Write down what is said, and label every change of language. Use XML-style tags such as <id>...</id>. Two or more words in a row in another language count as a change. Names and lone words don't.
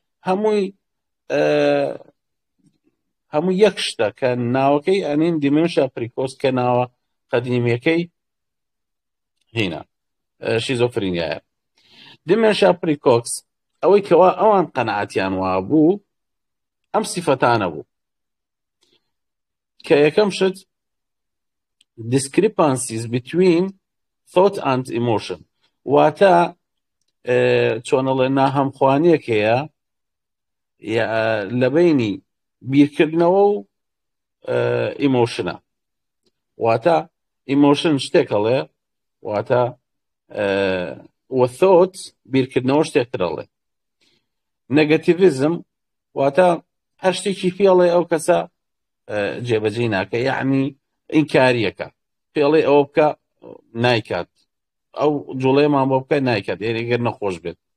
<ckb>هەموو یەک شتە کە ناوەکەی ئەنین دیمێنشیا پریکۆس کە ناوە قەدیمیەکەی هێنا شیزۆفرینیایە دیمێنشیا پریکۆکس ئەوەی کەوا ئەوان قەناعەتیان وا بوو ئەم سیفەتانە بوو کە یەکەم شت</ckb> <en>discrepancies between thought and emotion</en> <ckb>واتە چۆنەڵێ ناهەمخوانیەک هەیە لە بینی بیرکردنەوە و ئیمۆشنە واتە ئیمۆشن شتێکەڵێ واتە وە thought بیرکردنەوە شتێکترەڵێ نەگەتیڤیزم واتە هەر شتێکی پێڵێ ئەو کەسە جێبەجێ ناکە یعنی ئینکاریەکە پێڵێ ئەوە بکە نایکات ئەو جوڵەیەمان بۆ بکە نایکات ئێگەر نەخۆش بێت</ckb>